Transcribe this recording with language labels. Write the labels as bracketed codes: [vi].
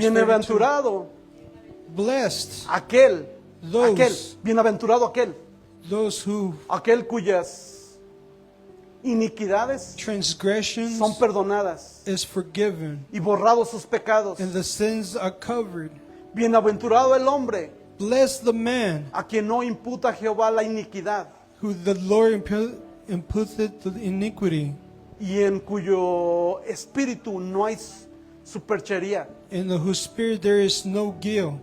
[es] Bienaventurado [en] Blessed [es] aquel, [en] Those. [es] bienaventurado [en] those who [es] aquel cuyas iniquidades [en] transgressions [es] son perdonadas [en] is forgiven, [es] y borrados sus pecados. [en] and the sins are covered. [es] Bienaventurado el hombre [en] Bless the man [es] a quien no imputa Jehová la iniquidad [en] who the Lord imputeth the iniquity, [es] y en cuyo espíritu no hay superchería. [en] in the whose spirit there is no guilt.